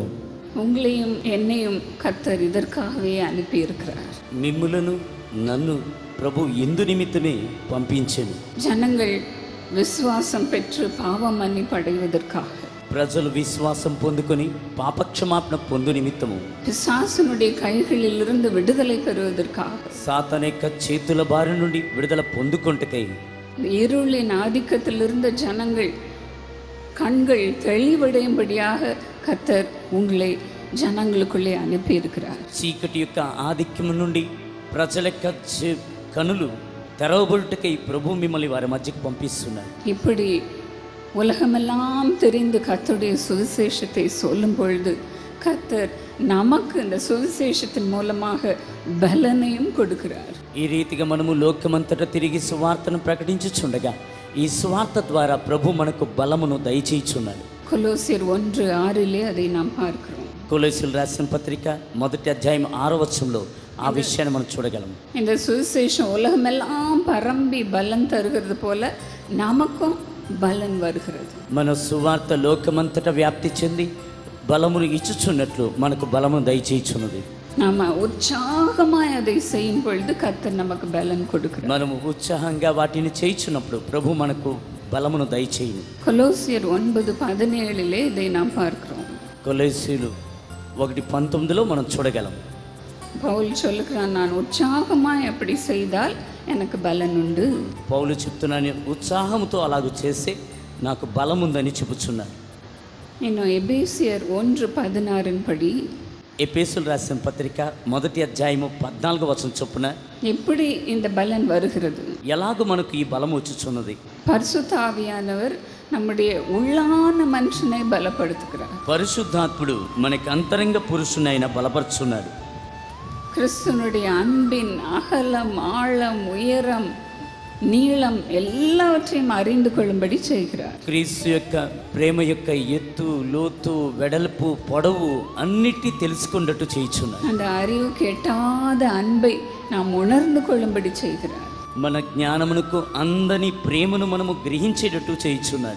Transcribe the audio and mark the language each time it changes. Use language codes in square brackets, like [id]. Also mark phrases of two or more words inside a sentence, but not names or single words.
[ta] உங்களையும் என்னையும் கர்த்தர் இதற்காகவே அனுப்பி இருக்கிறார். [te] మిమ్ములను నన్ను ప్రభు ఎందు నిమిత్తమే పంపించెను. [ta] ஜனங்கள் விசுவாசம் பெற்று பாவம் மன்னிப்பு அடைவதற்காக, [te] ప్రజలు విశ్వాసం పొందుకొని పాపక్షమాపణ పొందు నిమిత్తము, [ta] பிசாசனுடைய கைகளிலிருந்து விடுதலை பெறுவதற்காக, [te] సాతాను యొక్క చేతుల బారి నుండి విడుదల పొందుకొంటకై, [ta] இருளின் ஆதிக்கத்தில் இருந்த ஜனங்கள் கண்கள் தெளிவடையும்படியாக கர்த்தர் உங்களை ஜனங்களுக்குள்ளே அனுப்பி இருக்கிறார். [te] చీకటి యొక్క ఆధిక్యము నుండి ప్రజల యొక్క కనులు తెరవబడుటకై ప్రభు మిమ్మల్ని వారి మధ్యకు పంపిస్తున్నారు. [ta] இப்படி உலகமெல்லாம் தெரிந்து கர்த்தருடைய சுவிசேஷத்தை சொல்லும் பொழுது கர்த்தர் நமக்கு இந்த சுவிசேஷத்தின் மூலமாக பலனையும் கொடுக்கிறார். [te] ఈ రీతిగా మనము లోకమంతటా తిరిగి సువార్తను ప్రకటించుచుండగా ఈ సువార్త ద్వారా ప్రభు మనకు బలమును దయచేయుచున్నాడు. [ta] கொலோசியர் 1:6 அதை நாம் பார்க்கிறோம். [te] కొలొస్సీయులకు రాసిన పత్రిక 1వ అధ్యాయం 6వ వచనంలో ఆ విషయాన్ని మనం చూడగలం. [ta] இந்த சுவிசேஷம் உலகமெல்லாம் பரம்பி பலன் தருகிறது போல நமக்கும் பலன் வருகிறது. [te] మన సువార్త లోకమంతటా వ్యాప్తి చెంది బలమును ఇచ్చుచున్నట్లు మనకు బలమును దయచేయుచున్నది. [ta] நாம உற்சாகமாய் அதை செய்யும் பொழுது கர்த்தர் நமக்கு பலன் கொடுக்கிறார். [te] మనము ఉత్సాహంగా వాటిని చేయుచున్నప్పుడు ప్రభు మనకు బలమును దయచేయును. [ta] கொலோசியர் 9:17 இதை நாம் பார்க்கிறோம். [te] కొలొస్సీయులు 1:19 మనం చూడగలం. [ta] பவுல் சொல்லுகிறான், நான் உற்சாகமாய் அப்படி செய்தால் எனக்கு பலன் உண்டு. [te] పౌలు చెప్తున్నాను, ఉత్సాహంతో అలాగూ చేస్తే నాకు బలం ఉందని చెబుతున్నాను. [ta] இன்னும் எபேசியர் 1:16 படி [te] ఎఫెసీయులు రాసిన పత్రిక 1వ అధ్యాయము 14వ వచనం చొప్పున [ta] எப்படி இந்த பலன் வருகிறது? [te] ఎలాగో మనకు ఈ బలం వచ్చుచున్నది. [ta] பரிசுத்த ஆவியானவர் நம்முடைய உள்ளான மனுஷனை பலப்படுத்துகிறார். [te] పరిశుద్ధాత్ముడు మనకి అంతరంగ పురుషుని ఆయన బలపరుచున్నాడు. [ta] கிறிஸ்துவனுடைய அன்பின் அகலம், ஆழம், உயரம், நீளம் எல்லாவற்றையும் அறிந்து கொள்ளும்படி செய்கிறார். [te] క్రీస్తు యొక్క ప్రేమ యొక్క ఎత్తు, లోతు, వెడల్పు, పొడవు అన్నిటి తెలుసుకున్నట్టు చేయుచున్నాడు. [ta] அந்த அறிவுக்கு எட்டாத அன்பை நாம் உணர்ந்து கொள்ளும்படி செய்கிறார். [te] మన జ్ఞానమునకు అందని ప్రేమను మనము గ్రహించేటట్టు చేయుచున్నాడు.